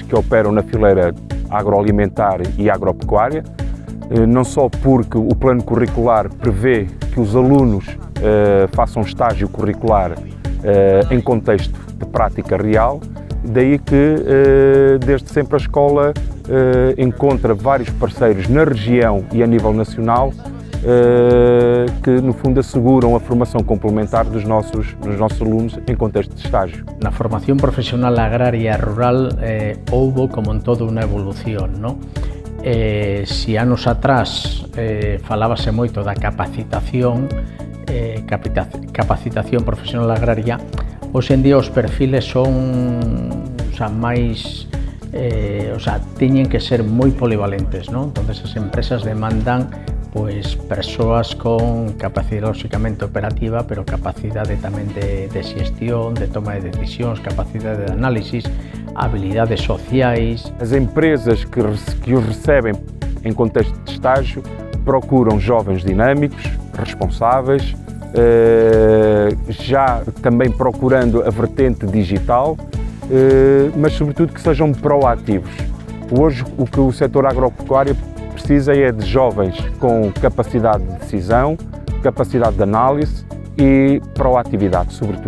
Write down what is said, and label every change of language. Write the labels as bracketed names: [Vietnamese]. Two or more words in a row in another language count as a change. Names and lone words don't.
[Portuguese] que operam na fileira agroalimentar e agropecuária, não só porque o plano curricular prevê que os alunos façam estágio curricular em contexto de prática real, daí que desde sempre a escola encontra vários parceiros na região e a nível nacional que no fundo asseguram a formação complementar dos nossos alunos em contexto de estágio. [Galician] Na formación profesional agraria rural houbo como en todo unha evolución, non? Si anos atrás falábase moito da capacitación profesional agraria, hoxe en día os perfiles son máis teñen que ser moi polivalentes, non? Entonces as empresas demandan persoas con capacidade lóxicamente operativa, pero capacidade tamén de xestión, de toma de decisións, capacidade de análisis, habilidades sociais. [Portuguese] As empresas que os recebem em contexto de estágio procuram jovens dinâmicos, responsáveis, já também procurando a vertente digital, mas sobretudo que sejam proativos. Hoje o que o setor agropecuário precisa é de jovens com capacidade de decisão, capacidade de análise e proatividade, sobretudo.